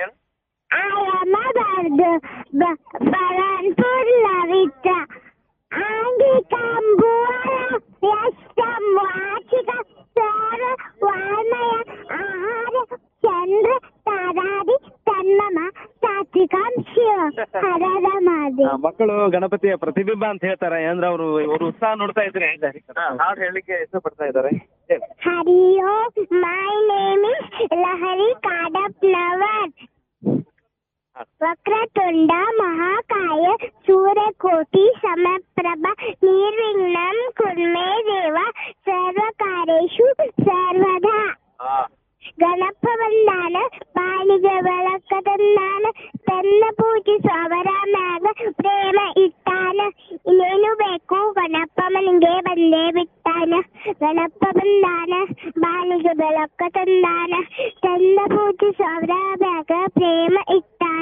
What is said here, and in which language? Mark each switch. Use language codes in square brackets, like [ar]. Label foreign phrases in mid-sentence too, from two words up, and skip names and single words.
[sa] ಚಂದ್ರ ತಾರಾದಿ ತನ್ನಮ ಸಾತ್ವಿಕಾಂಶ ಹರದ ಮಾದಿ. [kn] ಮಕ್ಕಳು ಗಣಪತಿಯ ಪ್ರತಿಬಿಂಬ ಅಂತ ಹೇಳ್ತಾರೆ. ಅಂದ್ರೆ ಅವರು ಉತ್ಸಾಹ ನೋಡ್ತಾ ಇದ್ರೆ ಹಾಡು ಹೇಳಲಿಕ್ಕೆ ಇಷ್ಟಪಡ್ತಾ ಇದ್ದಾರೆ. [sa] ಹರಿ ಓಂ, [en] ಮೈ ನೇಮ್ ಇಸ್ ಲಹರಿ ಕಾಡಪ್ನವರ್. [sa] ವಕ್ರತುಂಡ ಮಹಾಕಾಯ ಸೂರ್ಯಕೋಟಿ ಸಮಪ್ರಭ ನಿರ್ವಿಘ್ನಂ ಕುರ್ಮೇ ದೇವ ಸರ್ವಕಾರ್ಯೇಷು ಸರ್ವದಾ. [kn] ಗಣಪ ಬಂದಾನ ಬಾಳಿಗೆ ಬೆಳಕ ತಂದಾನ, ತನ್ನ ಪೂಜಿಸುವವರ ಮ್ಯಾಗ ಪ್ರೇಮ ಇಟ್ಟಾನ. ಇನ್ನೇನು ಬೇಕು ಗಣಪ ಮನೆಗೆ ಬಂದೇ ಬಿಟ್ಟಾನ. ಗಣಪ ಬಂದಾನ ಬಾಳಿಗೆ ಬೆಳಕ ತಂದಾನ, ತನ್ನ ಪೂಜಿಸುವವರ ಮ್ಯಾಗ ಪ್ರೇಮ ಇಟ್ಟಾನ.